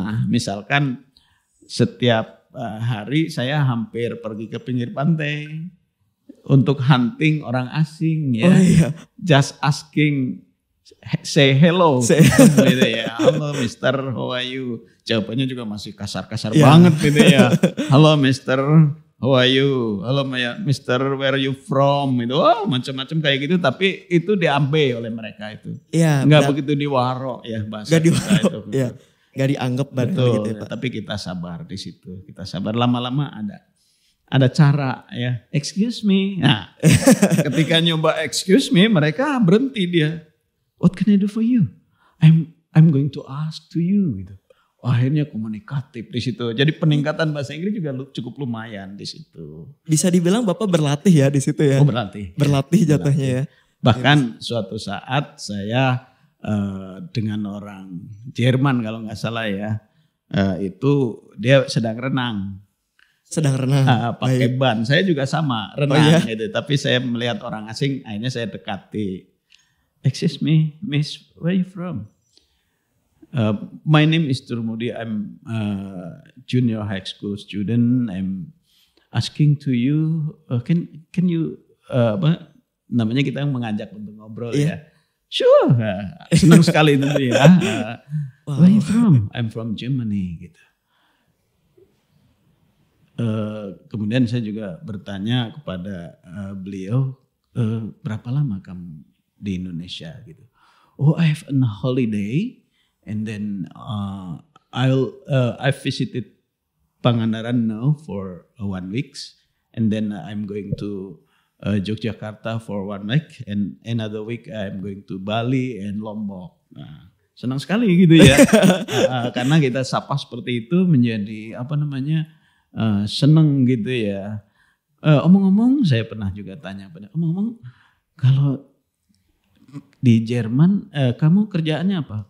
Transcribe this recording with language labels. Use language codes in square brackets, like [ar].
[id] Misalkan setiap hari saya hampir pergi ke pinggir pantai untuk hunting orang asing ya. Oh iya. [en] Just asking, say hello. [id] Gitu ya. [en] Halo Mister, how are you? [id] Jawabannya juga masih kasar-kasar banget gitu ya. [en] Halo Mister, how are you? Halo Mister, where are you from? [id] Itu macam-macam kayak gitu, tapi itu diambil oleh mereka itu. Iya. Enggak begitu diwaro ya bahasa Gak kita diwaro. itu. Iya. Gak dianggap Betul, gitu ya, Pak. tapi kita sabar di situ. Kita sabar, lama-lama ada cara ya. [en] Excuse me. [id] Nah, ketika nyoba [en] excuse me, [id] mereka berhenti dia. [en] What can I do for you? I'm going to ask to you [id] gitu. Akhirnya komunikatif di situ. Jadi peningkatan bahasa Inggris juga cukup lumayan di situ. Bisa dibilang Bapak berlatih ya di situ ya. Oh, berlatih. Berlatih jatuhnya ya. Bahkan suatu saat saya dengan orang Jerman kalau nggak salah ya, itu dia sedang renang. Sedang renang. Pakai ban. Saya juga sama renang gitu. Tapi saya melihat orang asing, akhirnya saya dekati. [en] Excuse me, Miss, where are you from? My name is Turmudi. I'm junior high school student. I'm asking to you, can you [id] apa namanya, kita mengajak untuk ngobrol ya. [en] Sure, [id] senang sekali tentu ya. [en] Where are you from? I'm from Germany [id] gitu. Kemudian saya juga bertanya kepada beliau, berapa lama kamu di Indonesia gitu? [en] Oh, I have a holiday. And then I visited Pangandaran now for 1 week, and then I'm going to Yogyakarta for 1 week, and another week I'm going to Bali and Lombok. [id] Nah, senang sekali gitu ya, karena kita sapa seperti itu menjadi apa namanya senang gitu ya. Omong-omong, saya pernah juga tanya pada omong-omong, kalau di Jerman, kamu kerjaannya apa?